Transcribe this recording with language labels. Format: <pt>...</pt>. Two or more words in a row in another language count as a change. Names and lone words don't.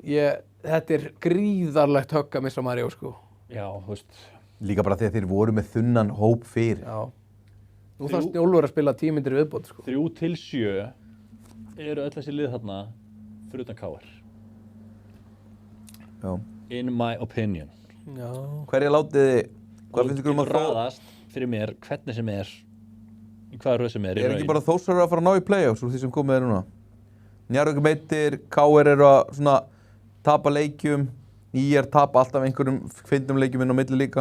<is>Þetta er gríðarlegt högg að missa Maríó, sko. Já, þú veist. Líka bara því að þeir voru með þunnan hóp fyrir. Já. Nú þarf Snjólfur að spila 10 mínútur í viðbót, sko. 3-7 eru öll þessi lið þarna fyrir utan KR. Já.</is> <en>In my opinion.</en> <is>Já. Hverja látið þið, hvað finnst ykkur að ráðast fyrir mér hvernig sem er í hvaða röð sem er í Er ekki raun. bara Þórsar að fara að ná í play-offs úr því sem komið er núna? Njarðvík meittir, KR eru að svona tapa leikjum, IR tapa alltaf einhverjum fyndum leikjum inn á milli líka.</is>